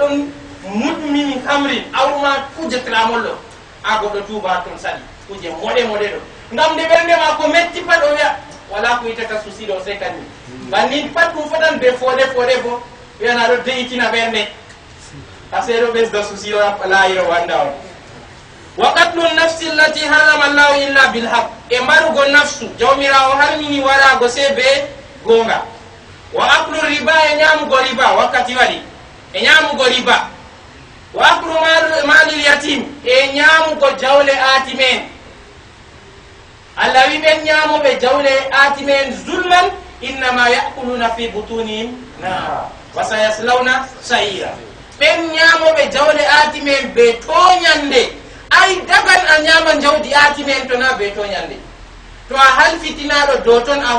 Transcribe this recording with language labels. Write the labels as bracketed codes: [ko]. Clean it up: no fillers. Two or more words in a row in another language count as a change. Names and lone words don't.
[ff] ɗon mudmini hamrin awma kuje tramollo a goɗɗo tuba ton saɗi kuje moɗe ɗo ngam de ɓernde ma ko metti pat o wiya wala ko yitata susiɗo o sey kadi bannin pat ɗum fotan be fode bo wiyana ɗo deyitina ɓernde a seeɗo ɓesda susiɗo layiro wanda on [ar] وقتل النفس التي حرم الله إلا بالحق [ff] e mbarugo nafsu jawmirawo harmini warago se be gonga [ar] وأكل الربا [ff] e ñamugo riba wakkati waɗi e ñamugo riba [ar] وأكل مال اليتيم [ff] e ñamugo jawle aati men Allah wi ɓen ñamoɓe jawle aati men zulman [ar] إنما يأكلون في بطونهم نارا وسيصلون سعيرا [ff] ɓen ñamoɓe jawle aati men be toñande ay dagan a ñama jawdi aati men to na be toñande to a halfitinaɗo dow ton a